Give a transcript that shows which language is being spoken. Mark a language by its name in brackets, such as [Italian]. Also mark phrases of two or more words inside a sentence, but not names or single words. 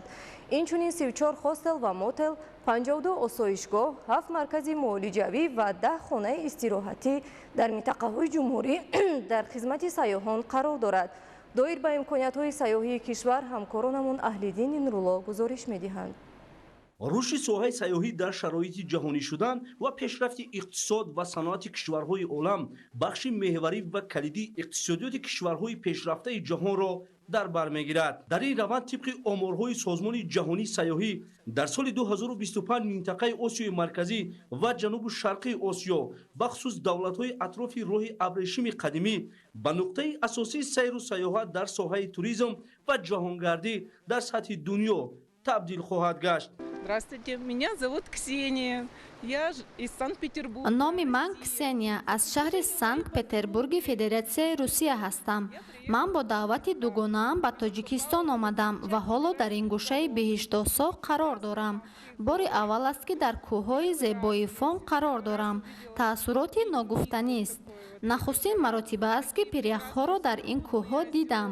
[Persian] اینچنین 34 هاستل و موتل، 52 آسایشگاه، 7 مرکز معالجوی و 10 خانه استراحتی در منطقه‌های جمهوری در خدمت سیاحان قرار دارد. دایر به امکانیت‌های سیاحی کشور همکارانمون اهل‌دین نورالله گزارش می‌دهند. [Tajik] рушди соҳаи сайёҳӣ дар шароити ҷаҳонӣ шудан ва пешрафти иқтисод ва саноати кишварҳои олам бахши меҳварӣ ва калидии иқтисодиёти кишварҳои пешрафтаи ҷаҳонро дар бар мегирад. дар ин раванд тибқи оморҳои созмони ҷаҳонии сайёҳӣ дар соли 2025 минтақаи осиёи марказӣ ва ҷанубу шарқии осиё бахусус давлатҳои атрофи роҳи абрешими қадимӣ ба нуқтаи асосии сайру сайёҳат дар соҳаи туризм ва ҷаҳонгардӣ дар сатҳи дунё табдил хоҳад гашт. [Russian] Здравствуйте, меня зовут Ксения. Я из Санкт-Петербурга. [Tajik] Номи ман Ксения, аз шаҳри Санкт-Петербурги Федератсияи Русия ҳастам. Ман бо даъвати дугонаам ба Тоҷикистон омадам ва ҳоло дар ин гӯшаи Беҳиштосоҳ қарор дорам. Бори аввал аст ки дар кӯҳҳои зебои Фон қарор дорам. Таассуроти ногуфтанист. Нахустин маротиба аст ки пиряхҳоро дар ин кӯҳҳо дидам.